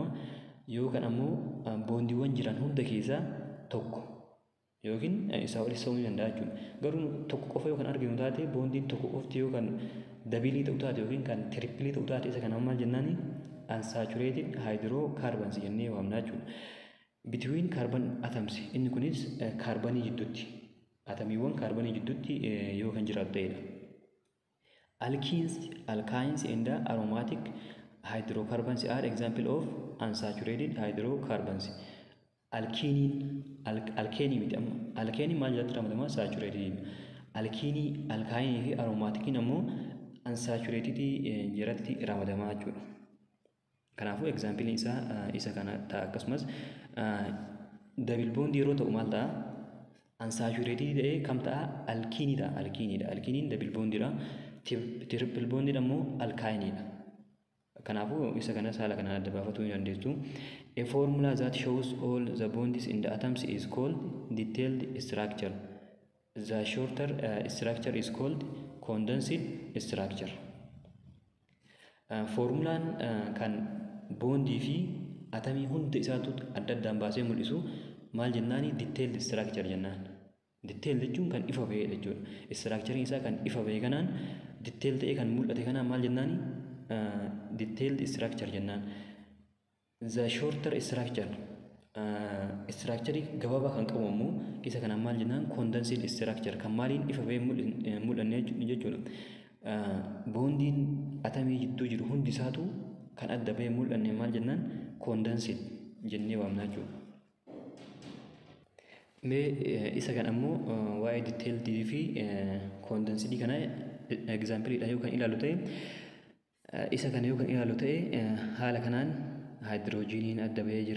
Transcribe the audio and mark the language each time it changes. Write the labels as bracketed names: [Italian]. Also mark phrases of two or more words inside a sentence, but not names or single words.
[Oromo] Yoo kan ammoo bondiiwwan jiran hunda keessaa tokko yookiin isaa olis ta'uu danda'a jechuudha. Garuu tokko qofa yoo kan arginu taate bondiin tokko qofti yoo kan dabilii ta'u taate yookiin kan triplii ta'u taate isa kana maal jennaani [English] unsaturated hydrocarbons [Oromo] jennee waamna jechuudha. [English] Between carbon atoms [Oromo] inni kunis kaarbanii jidduutti atamiiwwan kaarbanii jidduutti yoo kan jiraatu ta'edha. [English] Alkenes and aromatic hydrocarbons are example of unsaturated hydrocarbons. [Oromo] Alkeenii miti amma alkeenii maal jalatti ramadama saturated. Alkaayinii fi aromaatikiin ammoo unsaturated jalatti ramadama jechuudha. Kanaafuu example isaa isa kana ta'a. Akkasumas [English] double bond [Oromo] yeroo ta'u maal ta'a? Unsaturated ta'ee kam ta'a? Alkiinidha. Alkiiniin [English] double bondidha. Triple bond [Oromo] ammoo alkaayiniidha. Kanaafuu isa kana haala kanaan adda baafachuu ni dandeessu. [English] A formula that shows all the bonds in the atoms is called detailed structure. The shorter structure is called condensed structure. [Oromo] Formulaan kan bondii fi atamii hunda isaatu adda addaan baasee mul'isu maal jennaani? [English] Detailed structure [Oromo] jennaan. Detailed jechuun kan ifa bahee jechuudha. Structure isaa kan ifa bahee kanaan detailed ta'ee kan mul'ate kanaan maal jennaani? [English] Detailed structure [Oromo] jennaan. [English] The shorter structure structure [Oromo] gabaabaa kan qabu ammoo isa kanaan maal jennaan? [English] Condensed structure [Oromo] kan maaliin ifa bahee mul'anne jechuudha. Bondiin atamii jidduu jiru hundi isaatu kan adda bahee mul'anne maal jennaan? Condensed jennee waamna jechuudha. Isa kan ammoo waa'ee detailed fi condensed kana example yoo kan ilaalu ta'e isa kana yoo kan ilaalu ta'e haala kanaan hydrogeniin adda bahee jira.